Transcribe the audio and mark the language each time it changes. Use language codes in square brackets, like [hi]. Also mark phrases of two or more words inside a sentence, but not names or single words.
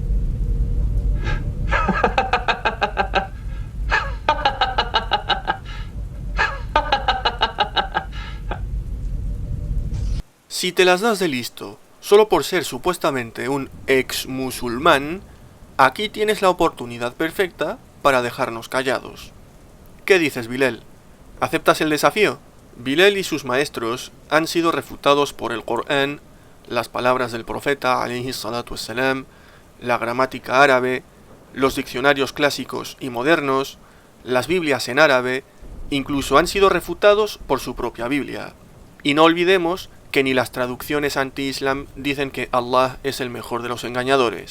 [es] Si te las das de listo, solo por ser supuestamente un ex musulmán, aquí tienes la oportunidad perfecta para dejarnos callados. ¿Qué dices, Bilal? ¿Aceptas el desafío? Bilal y sus maestros han sido refutados por el Corán, las palabras del profeta [ar] عليه الصلاة والسلام, [es] la gramática árabe, los diccionarios clásicos y modernos, las Biblias en árabe, incluso han sido refutados por su propia Biblia. Y no olvidemos que ni las traducciones anti-islam dicen que Allah es el mejor de los engañadores.